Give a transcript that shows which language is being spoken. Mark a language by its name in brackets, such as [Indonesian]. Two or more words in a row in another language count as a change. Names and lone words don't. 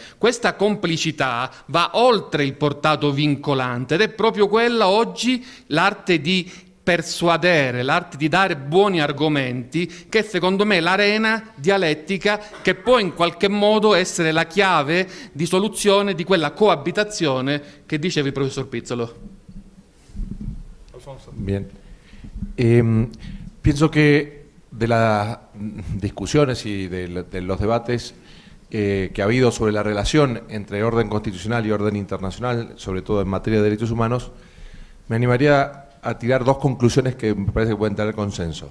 [Italian] Questa complicità va oltre il portato vincolante ed è proprio quella oggi l'arte di persuadere, l'arte di dare buoni argomenti, che secondo me è l'arena dialettica che può in qualche modo essere la chiave di soluzione di quella coabitazione che diceva il professor Pizzolo. [Spanish] Bien. Pienso que de las discusiones y de los debates que ha habido sobre la relación entre orden constitucional y orden internacional, sobre todo en materia de derechos humanos, me animaría a tirar dos conclusiones que me parece que pueden tener consenso.